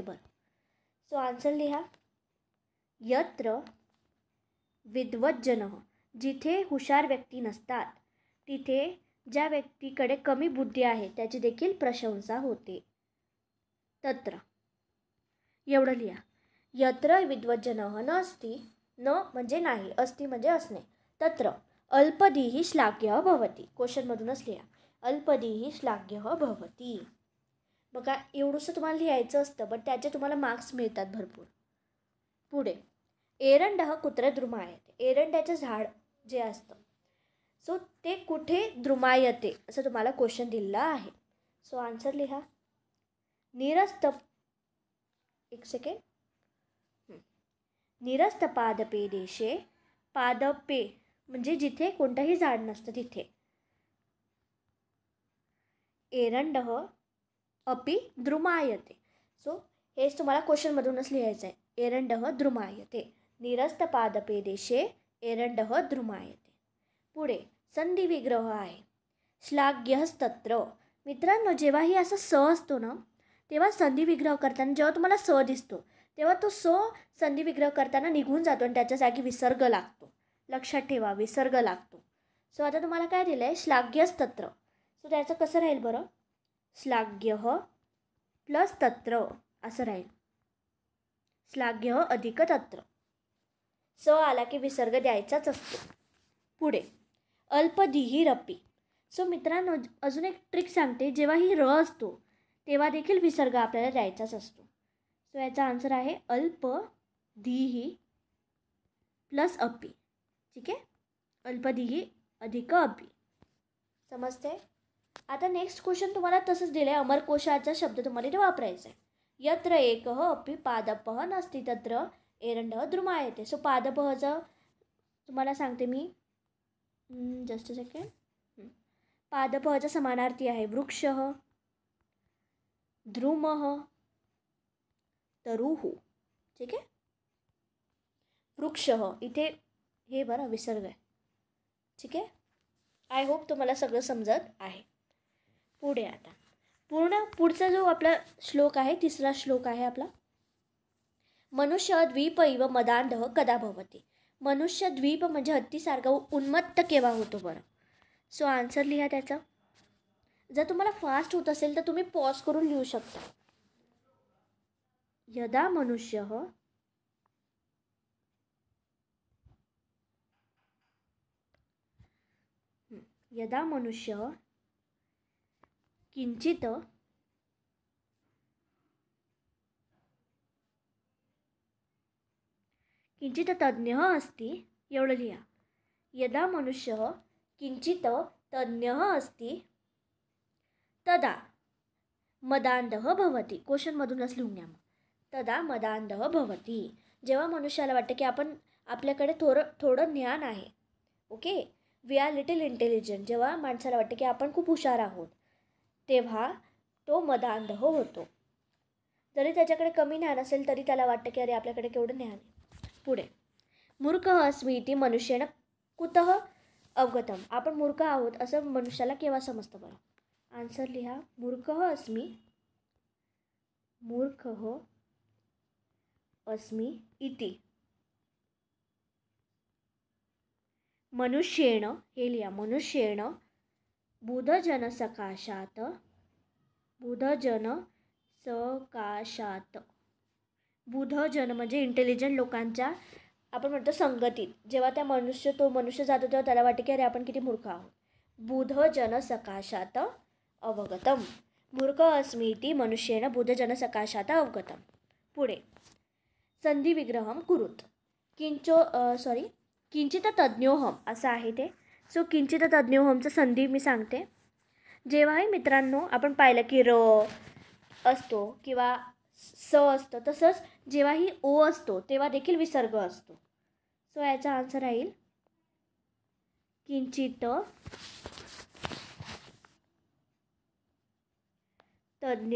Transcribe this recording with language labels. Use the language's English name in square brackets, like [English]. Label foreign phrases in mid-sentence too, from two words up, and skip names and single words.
[Marathi] बरं, [English] so answer [Marathi] लिहा. [Sanskrit] यत्र विद्वज्जन, [Marathi] जिथे हुशार व्यक्ती नसतात तिथे ज्या व्यक्तीकडे कमी बुद्धी आहे त्याची देखील प्रशंसा होते. तत्र, एवढं लिहा. [Sanskrit] यत्र विद्वज्जनः न अस्ति, [Marathi] न म्हणजे नाही, अस्ति म्हणजे असणे. [Sanskrit] तत्र अल्पदिही श्लाघ्यः भवति. [Marathi] क्वेश्चनमधूनच लिहा. [Sanskrit] अल्पदिही श्लाघ्यः भवति. [Marathi] बघा, एवढंसं तुम्हाला लिहायचं असतं, पण त्याचे तुम्हाला मार्क्स मिळतात भरपूर. [Sanskrit] पुढे एरंडः कुत्र द्रुमायते. [Marathi] एरंड्याचं झाड जे असतं, सो ते कुठे द्रुमायते असं तुम्हाला क्वेश्चन दिलेला आहे. [English] so answer [Marathi] लिहा. निरस्त, एक सेकंड. [Sanskrit] निरस्त पादपे देशे, [Marathi] पादपे म्हणजे जिथे कोणतंही झाड नसतं तिथे. [Sanskrit] एरंडः अपि द्रुमायते. [Marathi] सो हेच तुम्हाला क्वेश्चनमधूनच लिहायचं आहे. [Sanskrit] एरंडः द्रुमायते. निरस्त पादपे देशे एरंडः द्रुमायते. [Marathi] पुढे संधी विग्रह आहे. श्लाघ्यस्तत्र. मित्रांनो, जेव्हाही असं स असतो ना, तेव्हा संधी विग्रह करताना जेव्हा तुम्हाला स दिसतो तेव्हा तो स संधी विग्रह करताना निघून जातो आणि त्याच्या जागी विसर्ग लागतो. लक्षात ठेवा, विसर्ग लागतो. सो आता तुम्हाला काय दिलं आहे? श्लाघ्यस्तत्र. सो त्याचं कसं राहील बरं? श्लाघ्यः प्लस तत्र असं राहील. श्लाघ्यः अधिक तत्र. स आला की विसर्ग द्यायचाच असतो. पुढे अल्पदिहिरपि. सो मित्रांनो, अजून एक ट्रिक सांगते. जेव्हा ही र असतो तेव्हा देखील विसर्ग आपल्याला द्यायचाच असतो. सो याचा आन्सर आहे अल्प दिही प्लस अपि. ठीक आहे. अल्पदिही अधिक अपि. समजते? आता [English] next question [Marathi] तुम्हाला तसंच दिलं आहे. अमरकोशाचा शब्द तुम्हाला इथे वापरायचा आहे. [Sanskrit] यत्र एकः अपि पादपः नास्ति तत्र एरंडः द्रुमायते. [Marathi] सो पादपःचं तुम्हाला सांगते मी. [English] just a second. [Marathi] पादपःचा समानार्थी आहे वृक्षः, द्रुमः, तरुः. ठीक आहे. वृक्षः इथे हे बरं विसर्ग आहे. ठीक आहे. [English] I hope [Marathi] तुम्हाला सगळं समजत आहे. पुढे आता पुढचा जो आपला श्लोक आहे, तिसरा श्लोक आहे आपला. [Sanskrit] मनुष्य द्वीप इव मदांधः कदा भवति. [Marathi] मनुष्य द्वीप म्हणजे हत्तीसारखा उन्मत्त केव्हा होतो बरं? [English] so answer [Marathi] लिहा त्याचा. जर तुम्हाला फास्ट होत असेल तर तुम्ही पॉज करून लिहू शकता. [Sanskrit] यदा मनुष्यः यदा मनुष्यः किंचित तज्ञः अस्ति. [Marathi] एवढं लिहा. [Sanskrit] यदा मनुष्यः किंचित तज्ञः अस्ति तदा मदांधः भवति. [Marathi] क्वेश्चनमधूनच लिहून घ्या. [Sanskrit] तदा मदांधः भवति. [Marathi] जेव्हा मनुष्याला वाटतं की आपल्याकडे थोडं ज्ञान आहे, [English] okay, we are little intelligent, [Marathi] जेव्हा माणसाला वाटतं की आपण खूप हुशार आहोत तेव्हा तो मदांध होतो. जरी त्याच्याकडे कमी ज्ञान असेल तरी त्याला वाटतं की अरे आपल्याकडे केवढं ज्ञान आहे. [Sanskrit] पुढे मूर्खः अस्मि इति मनुष्येण कुतः अवगतम. [Marathi] आपण मूर्ख आहोत असं मनुष्याला केव्हा समजतं बरं? आन्सर लिहा. [Sanskrit] मूर्खः अस्मि इति मनुष्येण, [Marathi] हे लिहा, मनुष्येण [Sanskrit] बुधजन सकाशात [Marathi] बुधजन म्हणजे इंटेलिजंट लोकांच्या आपण म्हणतो संगतीत जेव्हा तो मनुष्य जातो तेव्हा त्याला वाटते की अरे आपण किती मूर्ख आहोत. [Sanskrit] बुधजन सकाशात अवगतम. मूर्ख अस्मि इति मनुष्येण बुधजनसकाशात् अवगतम्. पुढे संधिविग्रहं कुरुत. [Marathi] किंचित तज्ञोहम असं आहे ते. सो किंचित तज्ञोहमचं संधी मी सांगते. जेव्हाही मित्रांनो आपण पाहिलं की र असतो किंवा स असतं, तसंच जेव्हाही ओ असतो तेव्हा देखील विसर्ग असतो. सो याचा आन्सर राहील किंचित तज्ञ.